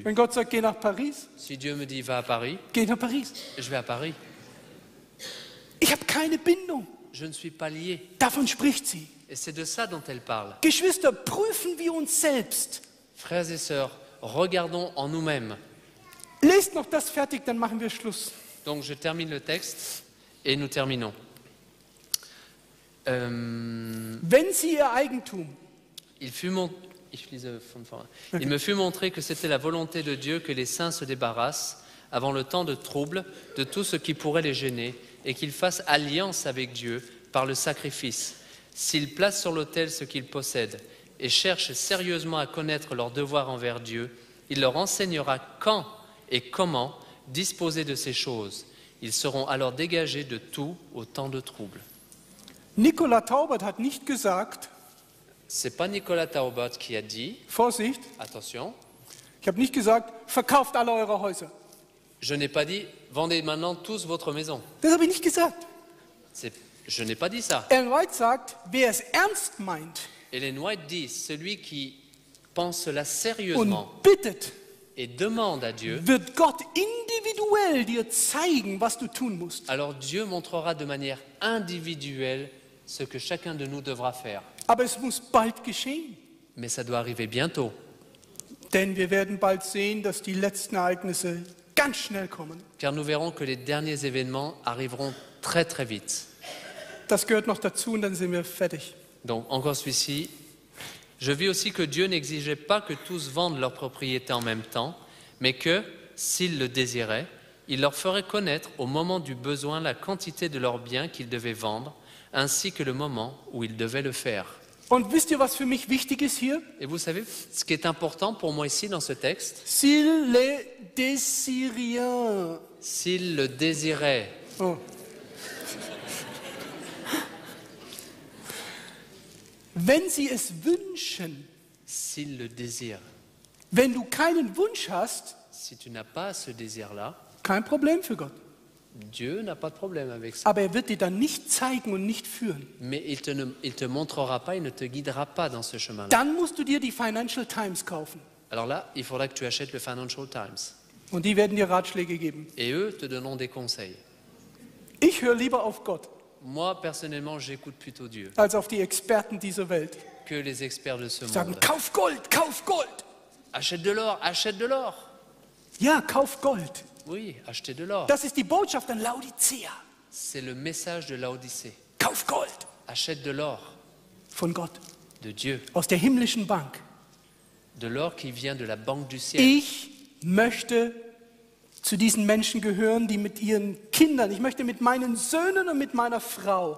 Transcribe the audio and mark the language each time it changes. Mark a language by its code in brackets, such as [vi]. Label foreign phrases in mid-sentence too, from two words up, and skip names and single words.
[de] Wenn Gott sagt, geh nach Paris, [fr] Si Dieu me dit, va à Paris, [de] gehe ich nach Paris. [fr] je vais à Paris. [de] Ich habe keine Bindung. [fr] Je ne suis pas lié. [de] Davon spricht sie. [fr] Et c'est de ça dont elle parle. [de] Geschwister, prüfen wir uns selbst. [fr] Frères et sœurs, regardons en nous-mêmes. [de] Lest noch das fertig, dann machen wir Schluss. [fr] Donc je termine le texte et nous terminons. [de] Wenn sie ihr Eigentum, [fr] Il me fut montré que c'était la volonté de Dieu que les saints se débarrassent, avant le temps de trouble, de tout ce qui pourrait les gêner, et qu'ils fassent alliance avec Dieu par le sacrifice. S'ils placent sur l'autel ce qu'ils possèdent et cherchent sérieusement à connaître leur devoir envers Dieu, il leur enseignera quand et comment disposer de ces choses. Ils seront alors dégagés de tout au temps de trouble. [de] Nikola Taubert hat nicht gesagt, [fr] C'est pas Nicolas Taubert qui a dit, [de] Vorsicht, [fr] attention, [de] ich habe nicht gesagt, verkauft alle eure Häuser. [fr] je n'ai pas dit, vendez maintenant tous votre maison. [de] Das habe ich nicht gesagt. [fr] Je n'ai pas dit ça. [de] Ellen White sagt, wer es ernst meint [fr] Ellen White dit, celui qui pense cela [de] und [fr] sérieusement [de] bittet, [fr] et demande à Dieu, [de] wird Gott individuell dir zeigen, was du tun musst. [fr] alors Dieu montrera de manière individuelle ce que chacun de nous devra faire. [de] Aber es muss bald geschehen. [fr] Mais ça doit arriver bientôt, [de] Denn wir werden bald sehen, dass die letzten Ereignisse ganz schnell kommen. [fr] car nous verrons que les derniers événements arriveront très très vite. [de] Das gehört noch dazu und dann sind wir fertig. [fr] Donc encore celui-ci, je vis aussi que Dieu n'exigeait pas que tous vendent leur propriété en même temps, mais que, s'ils le désiraient, il leur ferait connaître au moment du besoin la quantité de leurs biens qu'ils devaient vendre, ainsi que le moment où ils devaient le faire. [de] Und wisst ihr, was für mich wichtig ist hier? [fr] Et vous savez, ce qui est important pour moi ici dans ce texte, S'il le désirien. s'ils le désiraient, [de] Oh. Wenn sie es wünschen, [fr] s'ils le désirent, [de] wenn du keinen Wunsch hast, [fr] si tu n'as pas ce désir-là, [de] kein Problem für Gott. [fr] Dieu n'a pas de problème avec ça. [de] Aber er wird dir dann nicht zeigen und nicht führen. [fr] Mais il te montrera pas, il ne te guidera pas dans ce chemin-là. [de] Dann musst du dir die Financial Times kaufen. [fr] Alors là, il faudra que tu achètes le Financial Times. [de] Und die werden dir Ratschläge geben. [fr] Et eux te donneront des conseils. [de] Ich höre lieber auf Gott [fr] Moi, personnellement, j'écoute plutôt Dieu [de] als auf die Experten dieser Welt. [fr] que les experts de ce [de] Die sagen, [fr] monde. [de] kauf Gold, kauf Gold. [fr] Achète de l'or, achète de l'or. [de] Ja, kauf Gold. [fr] Oui, achetez de l'or. [de] Das ist die Botschaft an Laodicea. [fr] C'est le message de Laodicée. [de] Kauf Gold [fr] Achète de l'or [de] von Gott, [fr] de Dieu, [de] aus der himmlischen Bank. [fr] de l'or qui vient de la banque du ciel. [de] Ich möchte zu diesen Menschen gehören, die mit ihren Kindern, ich möchte mit meinen Söhnen und mit meiner Frau,